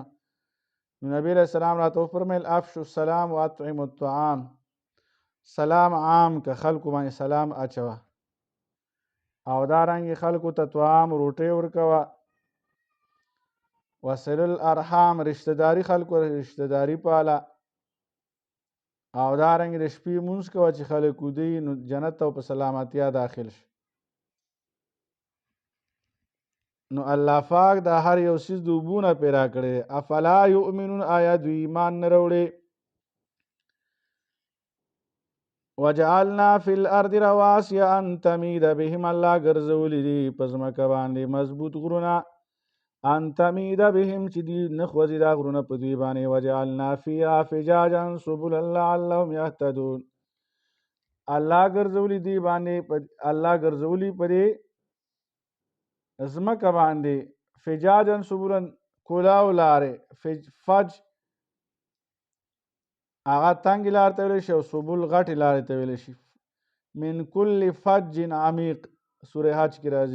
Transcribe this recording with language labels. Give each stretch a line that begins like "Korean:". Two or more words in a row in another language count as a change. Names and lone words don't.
Pashto: نو نبی
Arabic: علیه السلام
Pashto: راته وفرمیل
Arabic: افشو السلام و اطعموا الطعام،
Pashto: سلام عام که خلکو باندې سلام اچوه، او دارنګې خلکو ته طعام روټۍ ورکوه،
Arabic: وصل الارحام
Pashto: رشته داري خلکو رشته داري پاله، او دارنګې د شپې لمونځ کوه چې خلک ویده وي نو جنت ته په سلامتیا داخل شي. نو الله پاک دا هر یو څیز د اوبو نه پیدا کړی دی.
Arabic: افلا یؤمنون،
Pashto: آیا دوی ایمان نه راوړي؟
Arabic: وجعلنا فی الارض رواسي ان تمید بهم،
Pashto: الله ګرځولي دي په ځمکه باندې مضبوط غرونه،
Arabic: ان تمید بهم
Pashto: چې دوی نه خوځي دا غرونه په دوی باندې.
Arabic: وجعلنا فیها فجاجا سبلا لعلهم یهتدون،
Pashto: الله ګرځولي دي باندې الله ګرځولي په دې ځمکه باندې
Arabic: فجاجا سبلا
Pashto: کولاو لارې، فج هغه تنګې لارې ته ویلی شي او سبل غټې لارې ته ویلی شي.
Arabic: من کل فج عمیق
Pashto: سورې حج کې راځي.